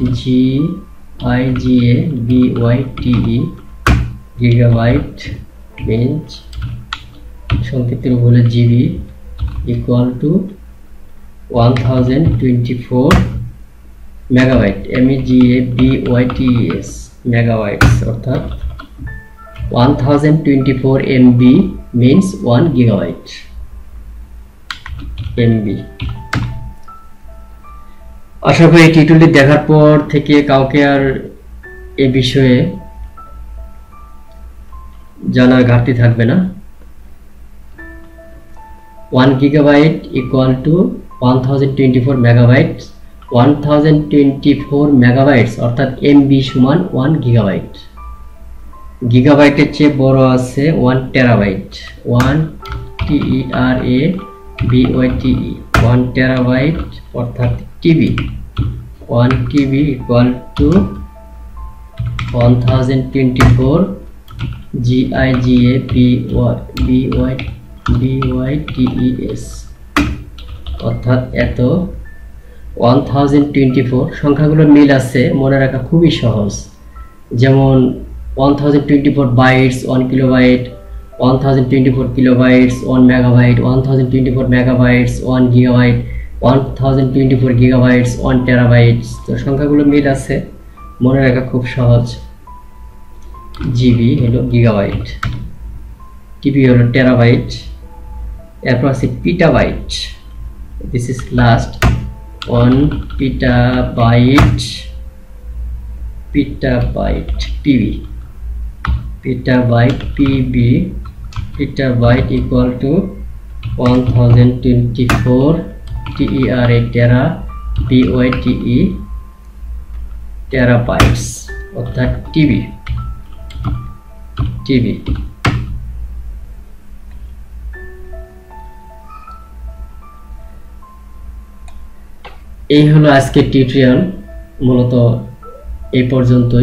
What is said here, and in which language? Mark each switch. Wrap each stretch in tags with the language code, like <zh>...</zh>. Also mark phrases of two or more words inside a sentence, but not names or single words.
<bn>GIGABYTE, গিগাবাইট মিন্স সংক্ষিপ্ত রূপ হলো জিবি,</bn> <en>equal to</en> <bn>1024 মেগাবাইট, MEGABYTES মেগাবাইটস অর্থাৎ 1024</bn> <en>MB means 1 gigabyte MB।</en> <bn>আশা করি টিউটোরিয়ালটি দেখার পর থেকে কাউকে আর এই বিষয়ে জানার ঘাটতি থাকবে না।</bn> <en>1 gigabyte equal to 1024 megabytes, 1024 megabytes</en> <bn>অর্থাৎ MB সমান</bn> <en>1 gigabyte।</en> <bn>গিগাবাইটের চেয়ে বড় আছে 1 টেরাবাইট, 1 TERABYTE 1 টেরাবাইট অর্থাৎ টিবি। 1 টিবি</bn> <en>equal to</en> <bn>1024 GIGABYTES অর্থাৎ এত। 1024 সংখ্যাগুলোর মিল আছে, মনে রাখা খুবই সহজ।</bn> <en>যেমন 1024 bytes 1 kilobyte, 1024 kilobytes 1 megabyte, 1024 megabytes 1 gigabyte, 1024 gigabytes 1 terabytes।</en> <bn>তো সংখ্যাগুলো মিল আছে, মনে রাখা খুব সহজ। জিবি হলো গিগাবাইট, টিবি হলো টেরাবাইট, এরপর আছে পিটাবাইট।</bn> <en>This is last 1 petabyte, PB, petabyte PB, petabyte equal to 1024 TERA tera BYTE terabytes অর্থাৎ টিবি।</en> <bn>এই হলো আজকের টিউটোরিয়াল, মূলত এই পর্যন্তই।</bn>